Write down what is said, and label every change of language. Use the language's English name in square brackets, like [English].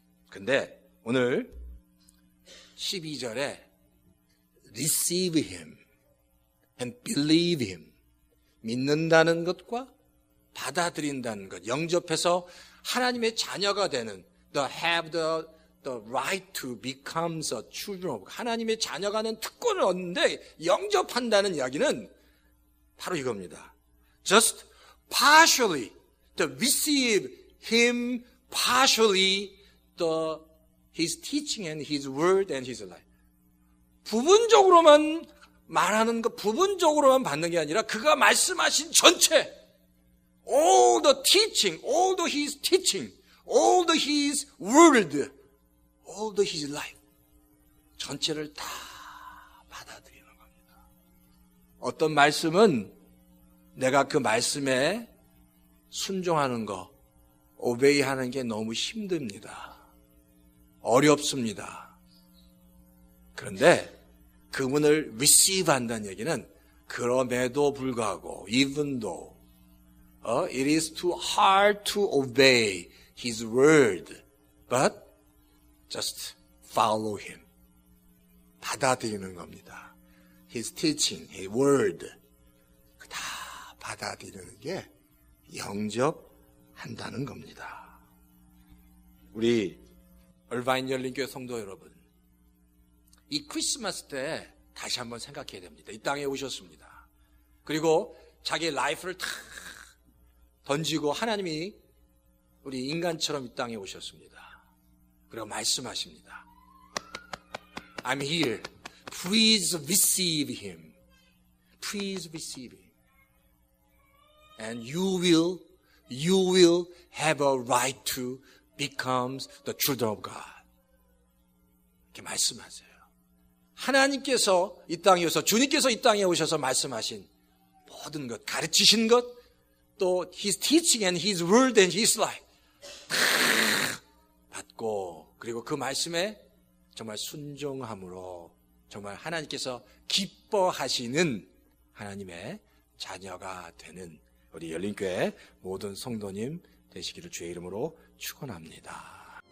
[Korean] 근데 오늘 12절에 [English] receive him and believe him, [Korean] 믿는다는 것과 받아들인다는 것, 영접해서 하나님의 자녀가 되는, [English] have the right to become the children of God, [Korean] 하나님의 자녀가 되는 특권을 얻는데 영접한다는 이야기는 바로 이겁니다. [English] Just partially to receive him, partially his teaching and his word and his life. [Korean] 부분적으로만 말하는 것, 부분적으로만 받는 게 아니라 그가 말씀하신 전체, [English] all the teaching, all the his teaching, all the his word, all the his life, [Korean] 전체를 다 받아들이는 겁니다. 어떤 말씀은 내가 그 말씀에 순종하는 거, obey하는 게 너무 힘듭니다. 어렵습니다. 그런데 그분을 receive 한다는 얘기는 그럼에도 불구하고 [English] even though it is too hard to obey His word, but just follow Him. [Korean] 받아들이는 겁니다. [English] His teaching, His word [Korean] 다 받아들이는 게 영접한다는 겁니다. 우리 얼바인 열린교회 성도 여러분, 이 크리스마스 때 다시 한번 생각해야 됩니다. 이 땅에 오셨습니다. 그리고 자기 라이프를 다 던지고 하나님이 우리 인간처럼 이 땅에 오셨습니다. 그리고 말씀하십니다. [English] I'm here. Please receive Him. Please receive Him. And you will have a right to become the children of God. [Korean] 이렇게 말씀하세요. 하나님께서 이 땅에 오셔서 주님께서 이 땅에 오셔서 말씀하신 모든 것, 가르치신 것, 또 [English] His teaching and His word and His life [Korean] 다 받고 그리고 그 말씀에 정말 순종함으로 정말 하나님께서 기뻐하시는 하나님의 자녀가 되는 우리 열린교회 모든 성도님 되시기를 주의 이름으로 축원합니다.